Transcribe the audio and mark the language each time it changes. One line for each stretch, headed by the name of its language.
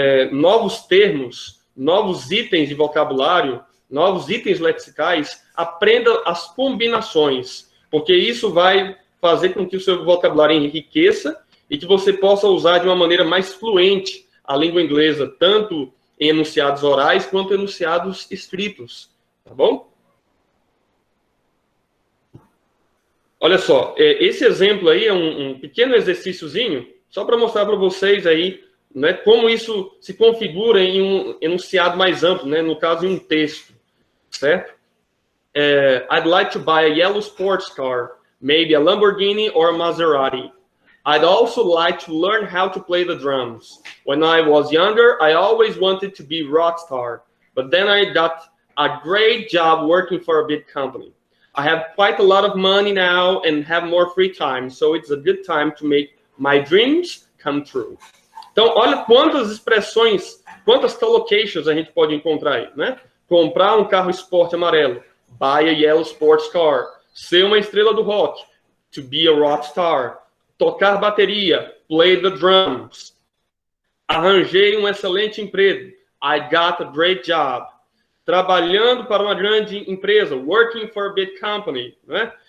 Portuguese: Novos termos, novos itens de vocabulário, novos itens lexicais, aprenda as combinações, porque isso vai fazer com que o seu vocabulário enriqueça e que você possa usar de uma maneira mais fluente a língua inglesa, tanto em enunciados orais quanto em enunciados escritos, tá bom? Olha só, esse exemplo aí é um pequeno exercíciozinho, só para mostrar para vocês aí, né, como isso se configura em um enunciado mais amplo, né, no caso, em um texto, certo?
English: I'd like to buy a yellow sports car, maybe a Lamborghini or a Maserati. I'd also like to learn how to play the drums. When I was younger, I always wanted to be rock star, but then I got a great job working for a big company. I have quite a lot of money now and have more free time, so it's a good time to make my dreams come true.
Portuguese: Então, olha quantas expressões, quantas collocations a gente pode encontrar aí, né? Comprar um carro esporte amarelo,
English: buy a yellow sports car,
Portuguese: ser uma estrela do rock,
English: to be a rock star,
Portuguese: tocar bateria,
English: play the drums,
Portuguese: arranjei um excelente emprego,
English: I got a great job,
Portuguese: trabalhando para uma grande empresa,
English: working for a big company,
Portuguese: né?